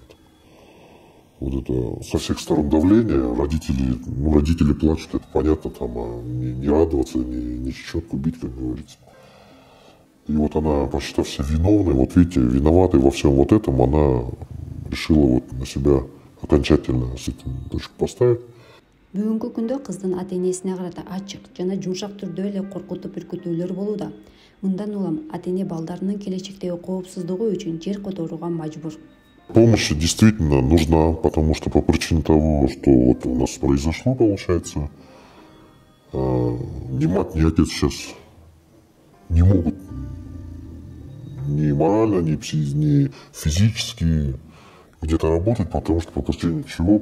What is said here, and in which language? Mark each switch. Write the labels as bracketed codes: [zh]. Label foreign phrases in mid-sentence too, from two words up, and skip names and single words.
[ru] Вот это со всех сторон давление, родители плачут, это понятно, там, не радоваться, не чечетку бить, как говорится. И вот она, посчитав себя виновной, вот видите, виноватой во всем вот этом, она решила вот на себя окончательно с этим точку поставить. [ky] Бүгүнкү күндө кыздын ата энесине карата ачык жана жумшак түрдө эле коркутуп үркүтүүлөр болууда. Мындан улам ата эне балдарынын келечектеги коопсуздугу үчүн жер которууга мажбур. [ru] Помощь действительно нужна, потому что по причине того, что вот у нас произошло, получается, ни мать, ни отец сейчас не могут ни морально, ни физически где-то работать, потому что по причине чего?